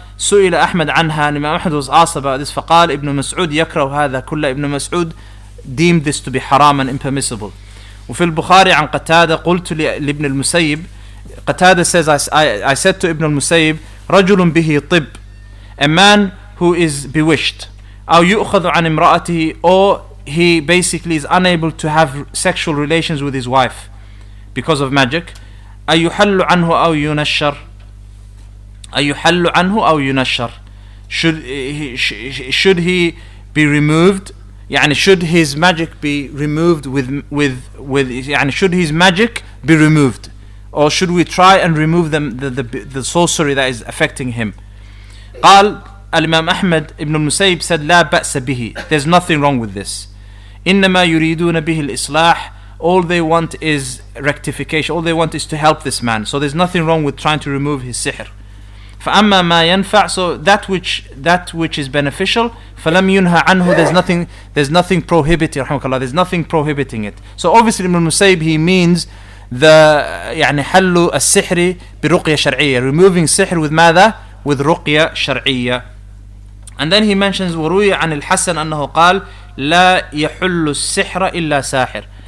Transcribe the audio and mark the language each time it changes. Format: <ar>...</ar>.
<ar>سئل أحمد عنها, and Imam Ahmad was asked about this, فقال ابن مسعود يكره هذا كله.</ar> <en>Ibn Mas'ud deemed this to be haram and impermissible. وفي البخاري عن قتادة قلت لابن المسيب, Qatada says, I said to Ibn al-Musayyib, رجل به طب, a man who is bewitched, أو يؤخذ عن امرأته, or he basically is unable to have sexual relations with his wife because of magic. أيحل عنه أو ينشر, أيحل عنه أو ينشر, should he be removed, يعني should his magic be removed with يعني should his magic be removed, or should we try and remove the sorcery that is affecting him?</en> <ar>قال الإمام أحمد ابن المسيب said لا بأس به, there's nothing wrong with this.</ar> <en>إنما يريدون به الإصلاح, all they want is rectification, all they want is to help this man, so there's nothing wrong with trying to remove his sihr. فأما ما ينفع, so that which is beneficial, فلم ينهى عنه, there's nothing prohibiting, there's nothing prohibiting it. So obviously Ibn al-Musayyib, he means the يعني حل السحر برقية شرعية, removing sihr with ماذا?</en> <ar>With رقية شرعية. And then he mentions وروي عن الحسن أنه قال لا يحل السحر إلا ساحر.</ar>